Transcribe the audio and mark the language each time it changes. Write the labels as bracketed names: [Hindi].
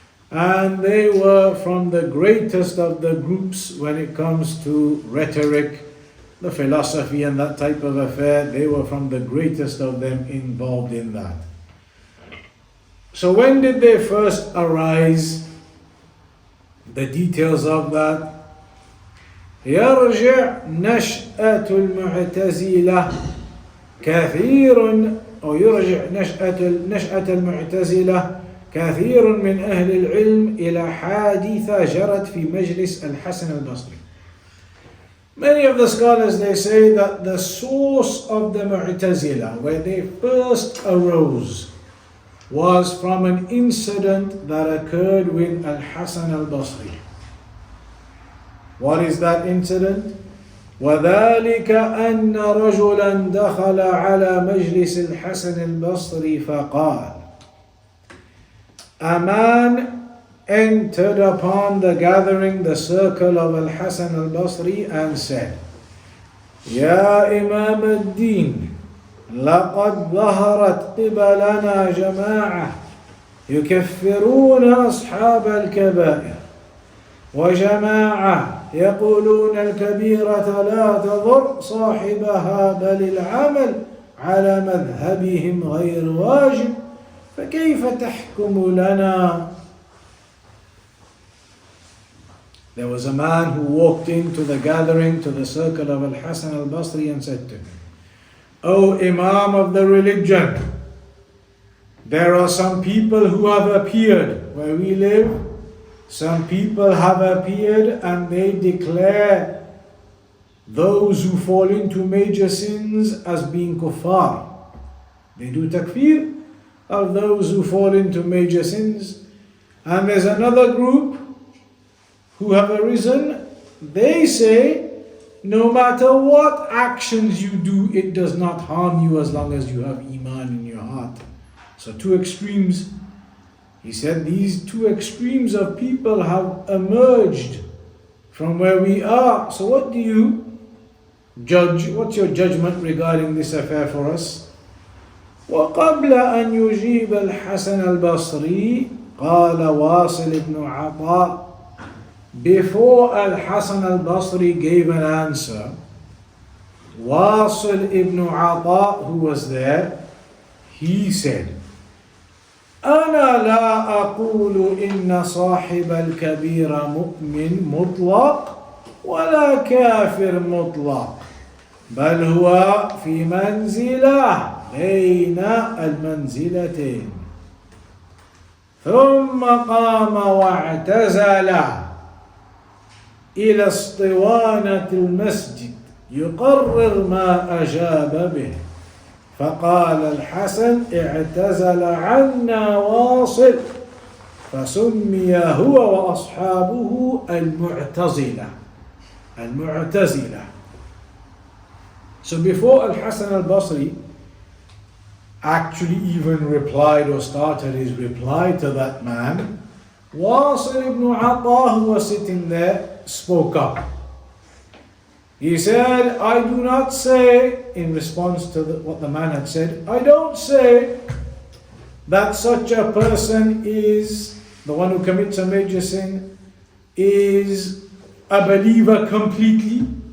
[English] And they were from the greatest of the groups when it comes to rhetoric, the philosophy and that type of affair. They were from the greatest of them involved in that. So when did they first arise? The details of that. [Arabic] يرجع نشأة المعتزلة كثير أو يرجع نشأة المعتزلة كثير من أهل العلم إلى حادثة جرت في مجلس الحسن البصري. [English] Many of the scholars, they say that the source of the Mu'tazila, where they first arose, was from an incident that occurred with Al-Hasan al-Basri. What is that incident? [Arabic] وذلك أن رجلا دخل على مجلس الحسن البصري فقال. [English] A man entered upon the gathering, the circle of Al-Hasan al-Basri, and said, [Arabic] يا إمام الدين لقد ظهرت قبلنا جماعة يكفرون أصحاب الكبائر وجماعة يقولون الكبيرة لا تضر صاحبها بل العمل على مذهبهم غير واجب فكيف تحكم لنا. [English] There was a man who walked into the gathering, to the circle of Al-Hasan al-Basri, and said to him, O Imam of the religion, there are some people who have appeared where we live. Some people have appeared and they declare those who fall into major sins as being kuffar. They do takfir of those who fall into major sins. And there's another group who have arisen. They say, no matter what actions you do, it does not harm you as long as you have iman in your heart. So two extremes. He said these two extremes of people have emerged from where we are. So what do you judge? What's your judgment regarding this affair for us? [Arabic] وقبل أن يجيب الحسن البصري قال واصل بن عطاء. [English] Before Al-Hasan al-Basri gave an answer, Wasil ibn Ata, who was there, he said, [Arabic] أنا لا أقول إن صاحب الكبير مؤمن مطلق ولا كافر مطلق بل هو في منزلة بين المنزلتين. ثم قام واعتزل إلى اسطوانة المسجد يقرر ما أجاب به. فقال الحسن اعتزل عنا واصل فسمي هو وأصحابه المعتزلة. المعتزلة. [English] So before Al-Hasan al-Basri actually even replied or started his reply to that man, Wasil ibn Ata, who was sitting there, spoke up. He said, I do not say, in response to what the man had said, I don't say that such a person is, the one who commits a major sin, is a believer completely.